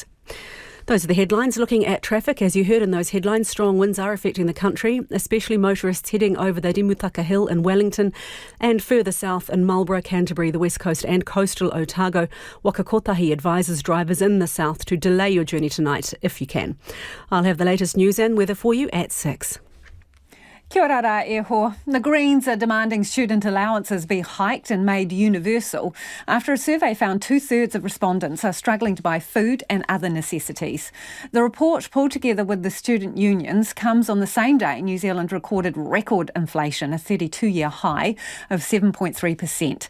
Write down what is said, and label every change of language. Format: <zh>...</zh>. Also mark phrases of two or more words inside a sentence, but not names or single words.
<en>Those are the headlines. Looking at traffic, as you heard in those headlines, strong winds are affecting the country, especially motorists heading over the Rimutaka Hill in Wellington and further south in Marlborough, Canterbury, the West Coast and coastal Otago. Waka Kotahi advises drivers in the south to delay your journey tonight if you can. I'll have the latest news and weather for you at 6.</en> <mi>Kia ora rā e ho.</mi> <en>The Greens are demanding student allowances be hiked and made universal after a survey found 2/3 of respondents are struggling to buy food and other necessities. The report, pulled together with the student unions, comes on the same day New Zealand recorded record inflation, a 32-year high of 7.3%.</en>